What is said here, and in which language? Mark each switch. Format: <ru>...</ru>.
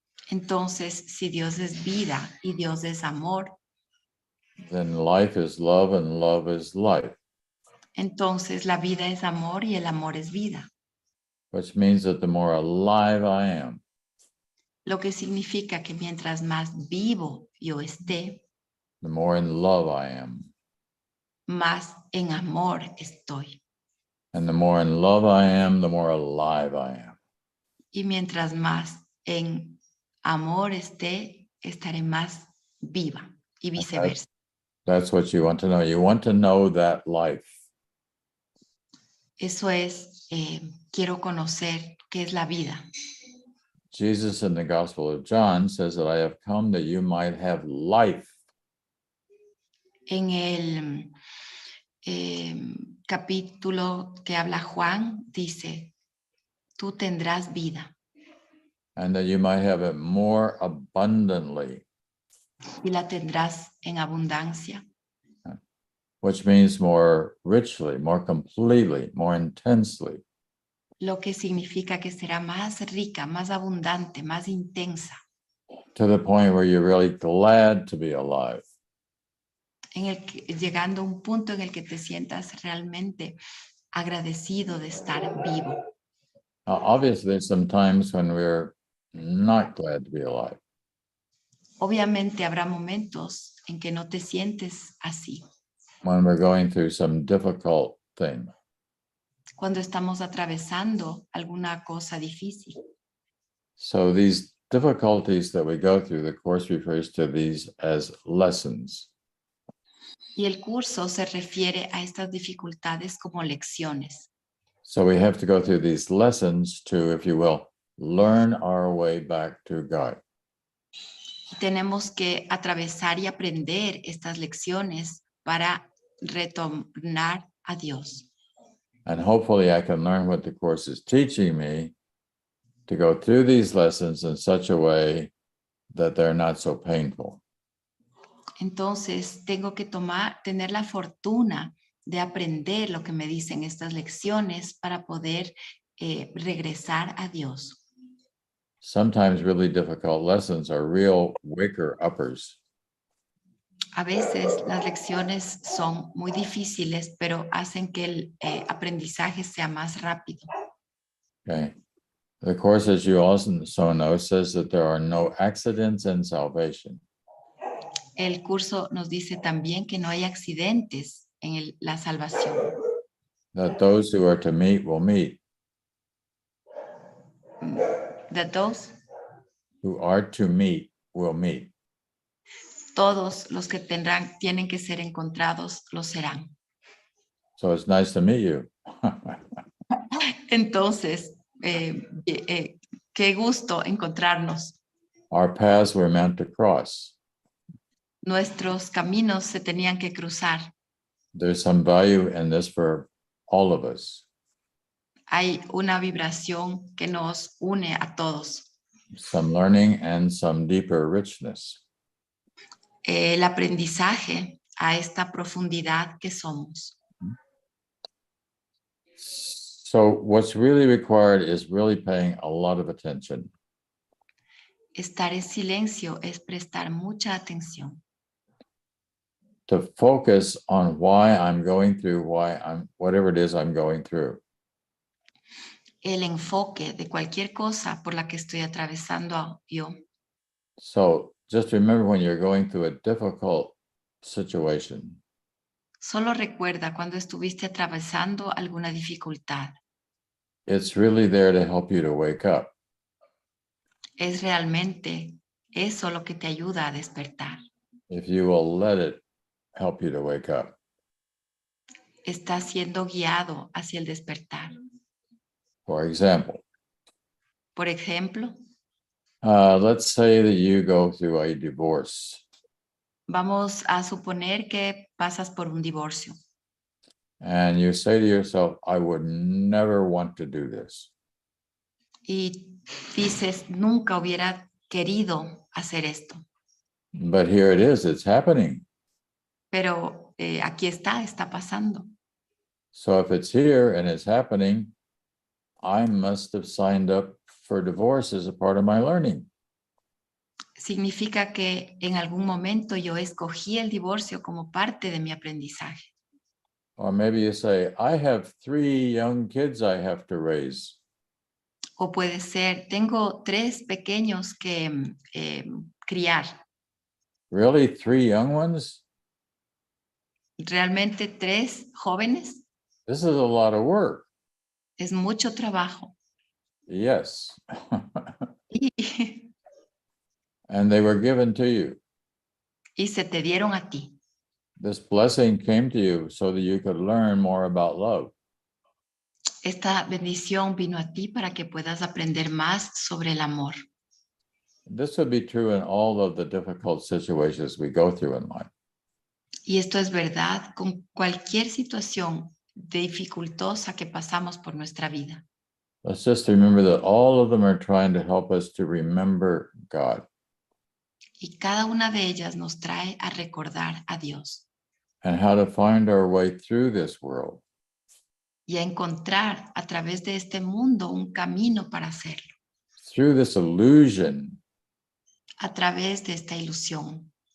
<es>Entonces, si Dios es vida y Dios es amor,</es> <en>then life is love and love is life,</en> <es>entonces la vida es amor y el amor es vida.</es> <en>which means that the more alive I am,</en> <es>Lo que significa que mientras más vivo yo esté,</es> <en>the more in love I am.</en> <es>más en amor estoy.</es> <en>And the more in love I am, the more alive I am.</en> <es>Y mientras más en amor esté, estaré más viva y viceversa.</es> <en>That's what you want to know. You want to know that life.</en> <es>Eso es, quiero conocer qué es la vida.</es> <en>Jesus in the Gospel of John says that I have come that you might have life.</en> <es>En el capítulo que habla Juan, dice, tú tendrás vida</es> <en>And that you might have it more abundantly,</en> <es>y la tendrás en abundancia,</es> <en>which means more richly, more completely, more intensely.</en> <es>lo que significa que será más rica, más abundante, más intensa,</es> <en>To the point where you're really glad to be alive.</en> <es>llegando a un punto en el que te sientas realmente agradecido de estar vivo.</es> <en>Obviously, there's some times when we're not glad to be alive.</en> <es>Obviamente habrá momentos en que no te sientes así,</es> <en>When we're going through some difficult thing.</en> <es>cuando estamos atravesando alguna cosa difícil.</es> <en>So these difficulties that we go through, the Course refers to these as lessons.</en> <es>Y el curso se refiere a estas dificultades como lecciones.</es> <en>So we have to go through these lessons to, if you will, learn our way back to God.</en> <es>Y tenemos que atravesar y aprender estas lecciones para retornar a Dios.</es> <en>And hopefully I can learn what the Course is teaching me to go through these lessons in such a way that they're not so painful.</en> <es>Entonces tengo que tener la fortuna de aprender lo que me dicen estas lecciones para poder regresar a Dios.</es> <en>Sometimes really difficult lessons are real waker-uppers.</en> <es>A veces las lecciones son muy difíciles, pero hacen que el aprendizaje sea más rápido.</es> <en>Okay. The Course, as you also know, says that there are no accidents in salvation.</en> <es>El curso nos dice también que no hay accidentes en la salvación.</es> <en>That those who are to meet will meet. That those Who are to meet will meet.</en> <es>todos los que tienen que ser encontrados lo serán.</es> <en>So it's nice to meet you.</en> <es>Entonces, qué gusto encontrarnos.</es> <en>Our paths were meant to cross.</en> <es>Nuestros caminos se tenían que cruzar.</es> <en>There's some value in this for all of us.</en> <es>Hay una vibración que nos une a todos.</es> <en>Some learning and some deeper richness.</en> <es>El aprendizaje a esta profundidad que somos.</es> <en>So what's really required is really paying a lot of attention.</en> <es>Estar en silencio es prestar mucha atención.</es> <en>To focus on why I'm going through, whatever it is I'm going through.</en> <es>El enfoque de cualquier cosa por la que estoy atravesando yo.</es> <en>So just remember when you're going through a difficult situation,</en> <es>Solo recuerda cuando estuviste atravesando alguna dificultad.</es> <en>it's really there to help you to wake up.</en> <es>Es realmente eso lo que te ayuda a despertar.</es> <en>If you will let it help you to wake up.</en> <es>Estás siendo guiado hacia el despertar.</es> <en>For example,</en> <es>Por ejemplo,</es> <en>let's say that you go through a divorce</en> <es>vamos a suponer que pasas por un divorcio</es> <en>and you say to yourself, I would never want to do this.</en> <es>y dices, nunca hubiera querido hacer esto,</es> <en>But here it is, it's happening.</en> <es>pero aquí está pasando.</es> <en>So if it's here and it's happening, I must have signed up for divorce as a part of my learning.</en> <es>Significa que en algún momento yo escogí el divorcio como parte de mi aprendizaje.</es> <en>Or maybe you say, I have 3 young kids I have to raise.</en> <es>O puede ser, tengo 3 pequeños que criar.</es> <en>Really, 3 young ones?</en> <es>¿Realmente 3 jóvenes?</es> <en>This is a lot of work.</en> <es>Es mucho trabajo.</es> <en>Yes.</en> <es>Y</es> <en>And they were given to you.</en> <es>se te dieron a ti.</es> <en>This blessing came to you so that you could learn more about love.</en> <es>Esta bendición vino a ti para que puedas aprender más sobre el amor.</es> <en>This would be true in all of the difficult situations we go through in life.</en> <es>Y esto es verdad con cualquier situación dificultosa que pasamos por nuestra vida.</es> <en>Let's just remember that all of them are trying to help us to remember God</en> <es>Y cada una de ellas nos trae a recordar a Dios</es> <en>and how to find our way through this world.</en> <es>y a encontrar a través de este mundo un camino para hacerlo,</es> <en>Through this illusion</en> <es>a través de esta ilusión,</es>